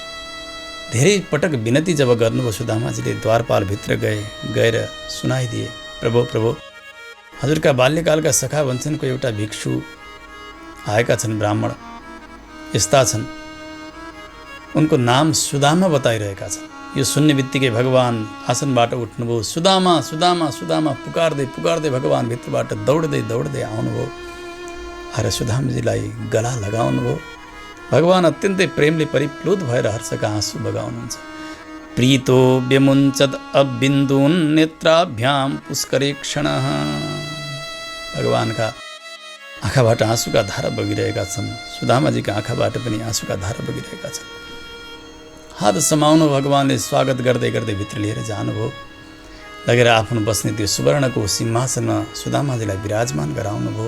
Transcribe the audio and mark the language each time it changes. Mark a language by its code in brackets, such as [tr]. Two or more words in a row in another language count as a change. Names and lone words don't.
[ne] धेरै पटक विनती जब गर्नुभयो सुदामाजीले, द्वारपालभित्र गएर सुनाइदिए, प्रभु हजुरका बाल्यकालका सखा भन्छन्, को एउटा भिक्षु आएका छन्, ब्राह्मण यस्ता छन्, उनको नाम सुदामा बताइरहेका छन्। यो सुन्ने बित्तिकै भगवान् आसनबाट उठ्नुभयो, सुदामा सुदामा सुदामा पुकार्दै भगवान् भित्रबाट दौड्दै आउनुभयो। आएर सुदामाजीलाई गला लगाउनुभयो। भगवान् अत्यन्तै प्रेमले परिप्लुत भएर हर्षका आँसु बगाउनुहुन्छ। [sa] प्रीतो व्यमुञ्चत अबिन्दून् नेत्राभ्यां पुष्करे क्षणः। [ne] भगवानका आँखाबाट आँसुका धारा बगिरहेका छन्। सुदामाजीका आँखाबाट पनि आँसुका धारा बगिरहेका छन्। हात समाउनु, भगवानले स्वागत गर्दै भित्र लिएर जानुभयो। लगेर आफ्नो बस्ने त्यो सुवर्णको सिंहासनमा सुदामाजीलाई विराजमान गराउनुभयो।